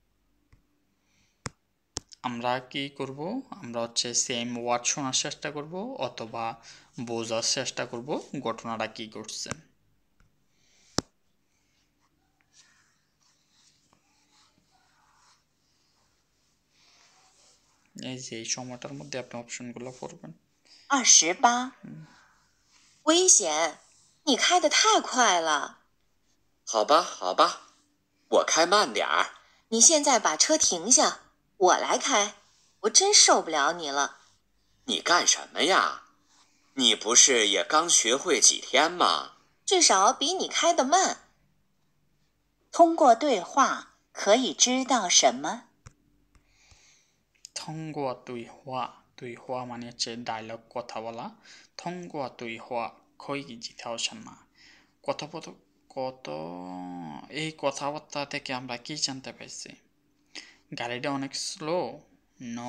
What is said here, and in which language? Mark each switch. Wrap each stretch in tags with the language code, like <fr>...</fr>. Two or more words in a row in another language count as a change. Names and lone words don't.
<bn>আমরা কি করব, আমরা হচ্ছে সেম ওয়ার্ড শোনার চেষ্টা করব অথবা বোঝার চেষ্টা করব ঘটনাটা কি ঘটছে। এই যে এই সময়টার মধ্যে আপনি অপশনগুলো পড়বেন।</bn> <zh>28，危险！你开得太快了。好吧，好吧，我开慢点儿。你现在把车停下，我来开。我真受不了你了。你干什么呀？你不是也刚学会几天吗？至少比你开得慢。通过对话可以知道什么？通过对话,</zh> <bn>তুই হওয়া মানে হচ্ছে ডায়লগ কথা বলা।</bn> <zh>通过对话可以知道什么</zh> <bn>কত এই কথাবার্তা থেকে আমরা কি জানতে পারছি? গাড়িটা অনেক স্লো? নো।</bn>